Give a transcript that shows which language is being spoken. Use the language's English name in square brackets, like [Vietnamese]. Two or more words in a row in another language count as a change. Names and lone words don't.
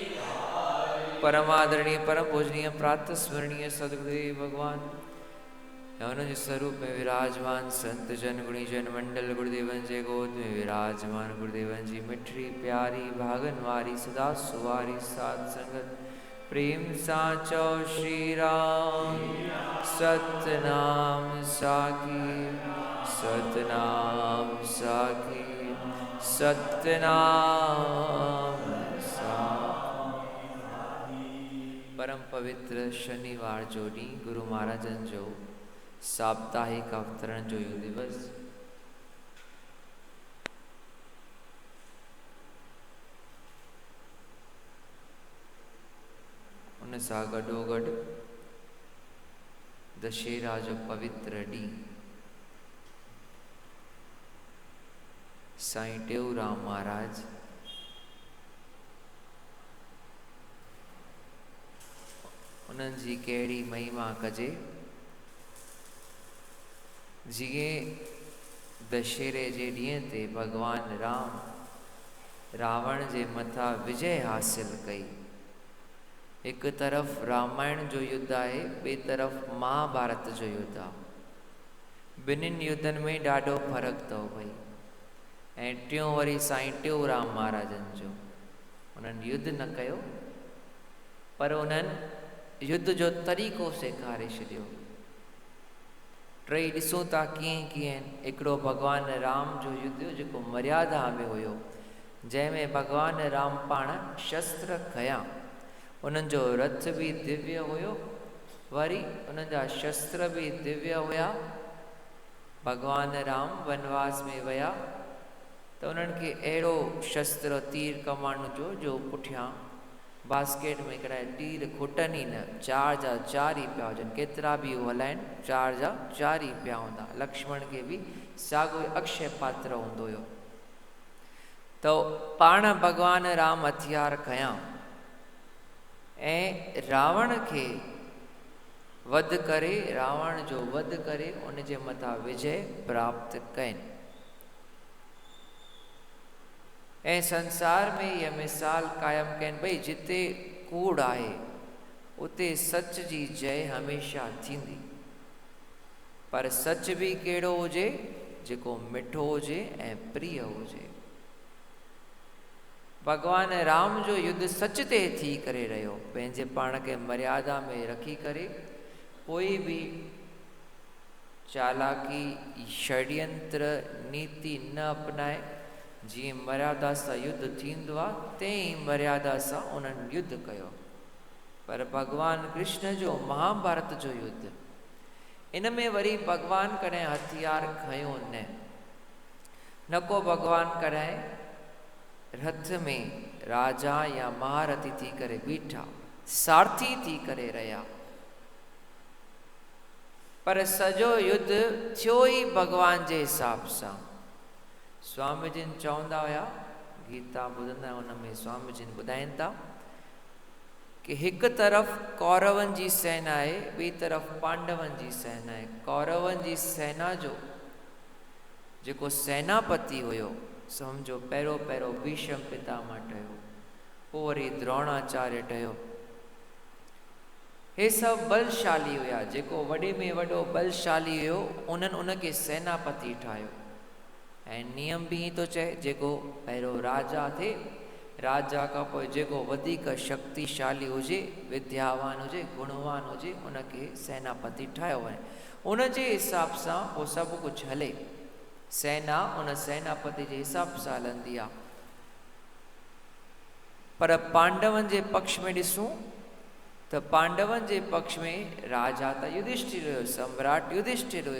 [Sindhi] परम आदरणीय परम पूजनीय प्रातः स्मरणीय सदगुरुदेव भगवान उन स्वरूप में विराजमान संत जन गुणी जन मंडल गुरुदेवन जे गोद में विराजमान गुरुदेवन जी मिठड़ी प्यारी भागन वारी सदा सुवारी सात संगत प्रेम साचो श्री राम सतनाम साखी सतनाम साखी सतनाम साखी। परम पवित्र शनिवार जो ॾींहुं गुरु महाराजन जो साप्ताहिक अवतरण जो यो दिवस उन सां गॾोगॾु दशहरा जो पवित्र ॾींहुं साईं टेऊराम महाराज उन्हनि जी कहिड़ी महिमा कजे जीअं दशहरे जे ॾींहं ते भगवान राम रावण जे मथां विजय हासिल कई। एक तरफ़ रामायण जो युद्ध आहे, ॿिए तरफ़ महाभारत जो युद्ध आहे। ॿिन्हिनि युद्धनि में ॾाढो फ़र्क़ु अथव भई। ऐं टियों वरी साईं टेऊराम महाराजनि जो, उन्हनि युद्ध न कयो पर उन्हनि युद्ध जो तरीक़ो सेखारे छॾियो। टई ॾिसूं था कीअं कीअं हिकिड़ो भगवान राम जो युद्ध जेको मर्यादा में हुयो, जंहिंमें भगवान राम पाण शस्त्र खयां, उन्हनि जो रथ भी दिव्य हुयो, वरी उन्हनि जा शस्त्र भी दिव्य हुया। भगवान राम वनवास में विया त उन्हनि खे अहिड़ो शस्त्र तीर कमान जो पुठियां बास्केट में हिकिड़ा तीर खुटनि ई न, 4 जा 4 ई पिया हुजनि, केतिरा बि हलाइनि 4 जा 4 ई पिया हूंदा। लक्ष्मण खे बि साॻियो अक्षय पात्र हूंदो हुयो। तो पाण भगवान राम हथियार खयां ऐं रावण खे वध करे, रावण जो वध करे उन जे मथां विजय प्राप्त कयनि। ऐं संसार में यह मिसाल कायम कयनि भई जिते कूड़ आहे उते सच जी जय हमेशा थींदी। पर सच भी कहिड़ो हुजे, जेको मिठो हुजे ऐं प्रिय हुजे। भगवान राम जो युद्ध सच ते थी करे रहियो, पंहिंजे पाण खे मर्यादा में रखी करे, कोई भी चालाकी षड्यंत्र नीति न अपनाए। जीअं मर्यादा सां युद्ध थींदो आहे तीअं मर्यादा सां उन्हनि युद्ध कयो। पर भगवान कृष्ण जो महाभारत जो युद्ध, इन में वरी भगवान कॾहिं हथियार खयो न को भगवान कॾहिं रथ में राजा या महारथी थी करे बीठा, सारथी थी करे रहिया। पर सॼो युद्ध थियो ई भगवान जे हिसाब सां। स्वामी जिन चवंदा हुया, गीता ॿुधंदा उन में स्वामी जिन ॿुधाइनि था कि हिकु तरफ़ कौरवनि जी सेना आहे, ॿी तरफ़ पांडवनि जी सेना आहे। कौरवनि जी सेना जो जेको सेनापति हुयो, समझो पहिरों भीष्म पितामह ठहियो, पोइ वरी द्रोणाचार्य ठहियो। हे सभु बलशाली हुया। जेको वॾे में वॾो बलशाली हुयो उन्हनि उनखे सेनापति ठाहियो। ऐं नियम भी तो चए, जेको पहिरों राजा थे, राजा का पोइ जेको वधीक शक्तिशाली हुजे, विद्यावान हुजे, गुणवान हुजे, उनखे सेनापति ठाहियो वञे। उन जे हिसाब सां पोइ सभु कुझु हले। सेना उन सेनापति जे हिसाब सां हलंदी आहे। पर पांडवनि जे पक्ष में ॾिसूं त पांडवनि जे पक्ष में राजा त युधिष्ठिर हुयो, सम्राट युधिष्ठिर हुयो।